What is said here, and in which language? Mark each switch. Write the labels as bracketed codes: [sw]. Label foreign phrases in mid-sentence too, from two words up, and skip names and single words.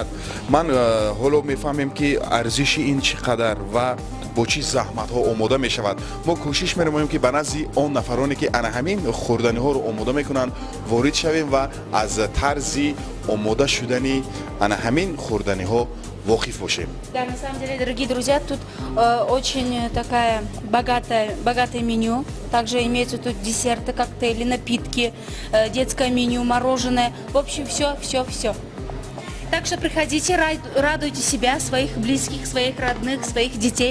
[tg] Ман ҳоло мефаҳмем ки арзиши ин чӣ қадар ва бо чӣ заҳматҳо омода мешавад. Мо кӯшиш менамоем ки ба назди он нафароне ки ана ҳамин хӯрданиҳоро омода мекунанд ворид шавем ва аз тарзи омода шудани ана ҳамин хӯрданиҳо воқиф бошем. [ru] Да, на самом деле, дорогие друзья, тут очень такая богатое меню. Также имеются тут десерты, коктейли, напитки, детское меню, мороженое. В общем, все. Так что приходите, радуйте себя, своих близких, своих родных, своих детей.